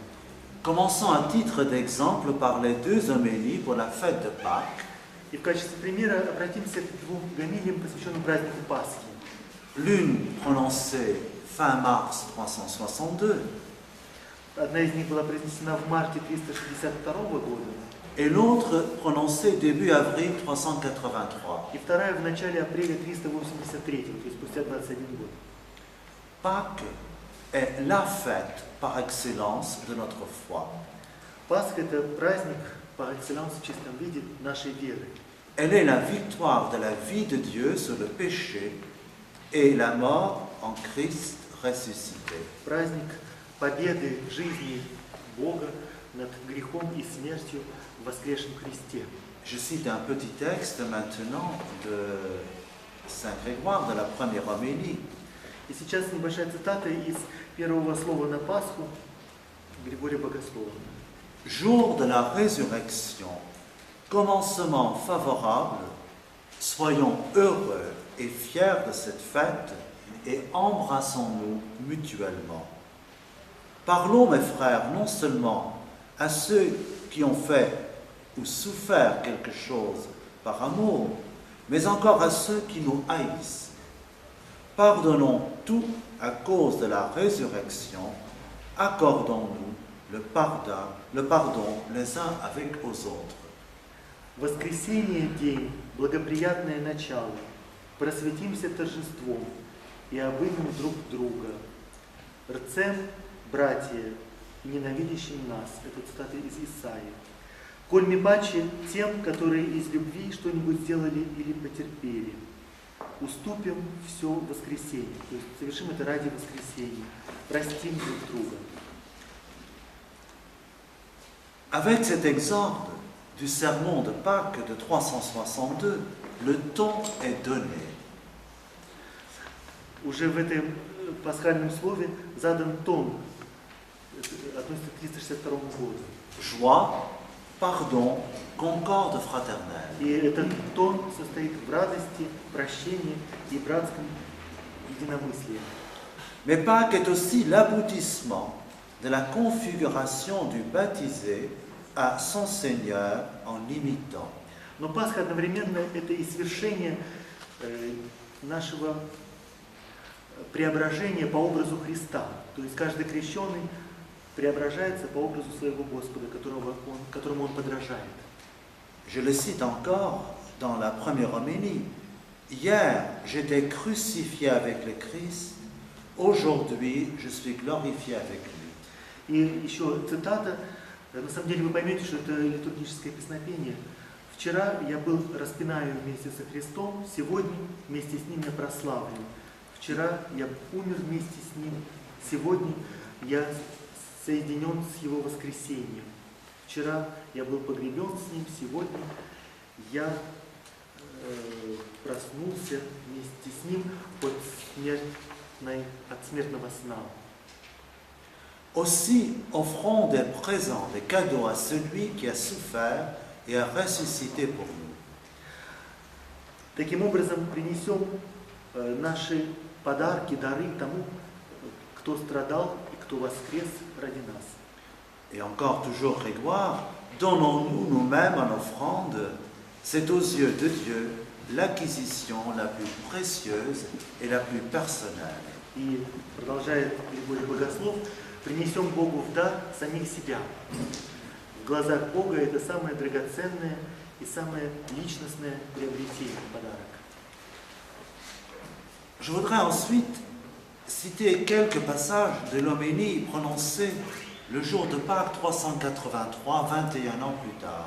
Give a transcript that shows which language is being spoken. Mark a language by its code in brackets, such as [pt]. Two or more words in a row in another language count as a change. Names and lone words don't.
[fr] Commençons à titre d'exemple par les deux homélies pour la fête de Pâques. [ru] И в качестве примера обратимся к двум гомилиям, посвященным празднику Пасхи. [fr] L'une prononcée fin mars 362 [ru] Одна из них была произнесена в марте 362 года, [fr] et l'autre prononcée début avril 383. [ru] и вторая в начале апреля 383, то есть спустя 21 год. [fr] Pâques est la fête par excellence de notre foi. [ru] Пасха – это праздник [fr] par excellence [ru] в чистом виде нашей веры. [fr] Elle est la victoire de la vie de Dieu sur le péché et la mort en Christ ressuscité. [ru] Праздник победы жизни Бога над грехом и смертью в воскресшем Христе. [fr] Je cite un petit texte maintenant de Saint Grégoire, de la première homélie. [ru] И сейчас небольшая цитата из первого слова на Пасху Григория Богослова. [fr] Jour de la résurrection, commencement favorable, soyons heureux et fiers de cette fête et embrassons-nous mutuellement. Parlons, mes frères, non seulement à ceux qui ont fait ou souffert quelque chose par amour, mais encore à ceux qui nous haïssent. Pardonnons tout à cause de la résurrection, accordons-nous le pardon les uns avec aux autres. [ru] Воскресение – день, благоприятное начало. Просветимся торжеством и обымем друг друга. Рцем, братья, и ненавидящим нас. Это цитата из Исаии. Коль ми паче тем, которые из любви что-нибудь сделали или потерпели. Уступим все воскресенье. То есть совершим это ради воскресения. Простим друг друга. [fr] Avec cet exorde du sermon de Pâques de 362, le ton est donné. [ru] Уже в этом пасхальном слове задан тон, относится к 362 году. [fr] Joie, pardon, concorde fraternelle. [ru] И этот тон состоит в радости, прощении и братском единомыслии. [fr] Mais Pâques est aussi l'aboutissement de la configuration du baptisé à son Seigneur en l'imitant. [ru] Но Пасха одновременно это и свершение нашего преображения по образу Христа. То есть каждый крещенный преображается по образу своего Господа, которому он подражает. [fr] Je le cite encore dans la première homélie. Hier, j'étais crucifié avec le Christ. Aujourd'hui, je suis glorifié avec lui. [ru] И еще цитата, на самом деле вы поймете, что это литургическое песнопение. Вчера я был распинаем вместе со Христом, сегодня вместе с Ним я прославлен. Вчера я умер вместе с Ним, сегодня я соединен с Его воскресением. Вчера я был погребен с Ним, сегодня я проснулся вместе с Ним от смертного сна. [fr] Aussi, offrons des présents, des cadeaux à celui qui a souffert et a ressuscité pour nous. [ru] Таким образом, принесем наши подарки, дары тому, кто страдал и кто воскрес ради нас. [fr] Et encore toujours Grégoire, donnons-nous nous-mêmes en offrande, c'est aux yeux de Dieu l'acquisition la plus précieuse et la plus personnelle. [ru] И продолжает Григорий Богослов, принесем Богу в дар самих себя. В глазах Бога это самое драгоценное и самое личностное приобретение, подарок. [fr] Je voudrais ensuite citer quelques passages de l'homélie prononcée le jour de Pâques 383, 21 ans plus tard.